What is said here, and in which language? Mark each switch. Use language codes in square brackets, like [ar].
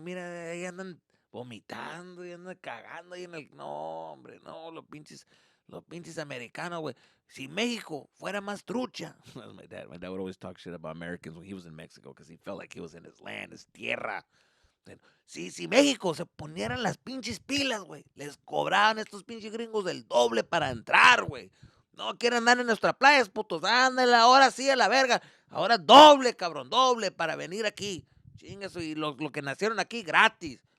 [es] Mira, ahí andan vomitando y andan cagando ahí en el. No, hombre, no, los pinches americanos, güey. Si México fuera más trucha. [en] My dad would always talk shit about Americans when he was in Mexico because he felt like he was in his land, his tierra. [es] Si México se ponieran las pinches pilas, güey, les cobraban estos pinches gringos el doble para entrar, güey. No quieren andar en nuestras playas, putos. Ándale, ahora sí a la verga. Ahora doble, cabrón, doble para venir aquí. Chingas, y lo que nacieron aquí gratis.